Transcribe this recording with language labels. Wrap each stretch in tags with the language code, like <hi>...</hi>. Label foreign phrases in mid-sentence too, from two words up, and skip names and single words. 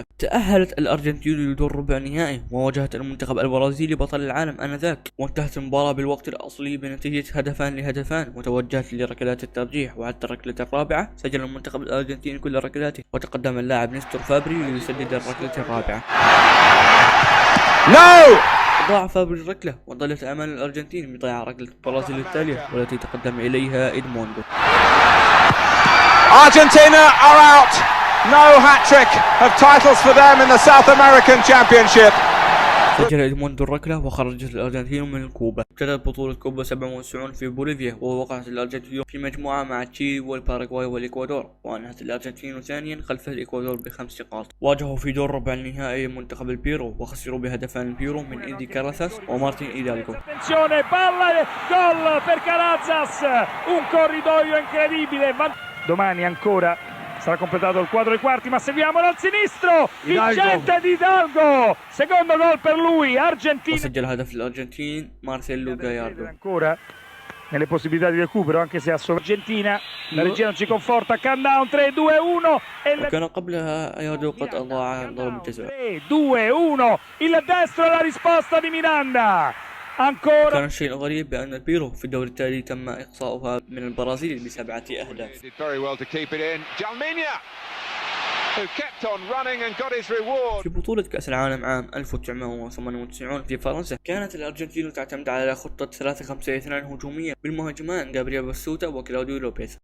<ar>تأهلت الأرجنتين لدور ربع نهائي وواجهت المنتخب البرازيلي بطل العالم آنذاك وانتهت المباراة بالوقت الأصلي بنتيجة هدفان لهدفان وتوجهت لركلات الترجيح وحتى الركلة الرابعة سجل المنتخب الأرجنتيني كل ركلاته وتقدم اللاعب نيستور فابري ليسدد الركلة الرابعة. ضاع فابري الركلة وظلت أمام الأرجنتين بضياع ركلة البرازيل التالية والتي تقدم إليها إدموندو.</ar> <en>Argentina are out. No hat-trick of titles for them in the South American Championship.</en> <ar>سجل إدموندو الركلة وخرجت الأرجنتين من الكوبا. ابتدت بطولة كوبا 97 في بوليفيا ووقعت الأرجنتين في مجموعة مع تشيلي والباراغواي والإكوادور وأنهت الأرجنتين ثانيا خلف الإكوادور ب5 نقاط. واجهوا في دور ربع النهائي منتخب البيرو وخسروا بهدفان البيرو من إيدي كاراثاس ومارتين إيدالغو.</ar> <it>Domani ancora sarà completato il quadro ai quarti, ma seguiamo dal sinistro, vincente di Hidalgo, secondo gol per lui, Argentina.</it> <ar>وسجل هدف الأرجنتين مارسيلو غاياردو.</ar> <it>Ancora nelle possibilità di recupero anche se Argentina, la regia non ci conforta, countdown 3, 2, 1</it> <ar>وكان قبلها أيادو قد أضاع ضربة جزاء.</ar> <it>3, 2, 1 il destro alla risposta di Miranda. Ancora.</it> <ar>كان الشيء الغريب بأن البيرو في الدور التالي تم إقصاؤها من البرازيل ب7 أهداف. في بطولة كأس العالم عام 1998 في فرنسا كانت الأرجنتين تعتمد على خطة 3-5-2 هجومية بالمهاجمان غابرييل باتيستوتا وكلاوديو لوبيز.</ar>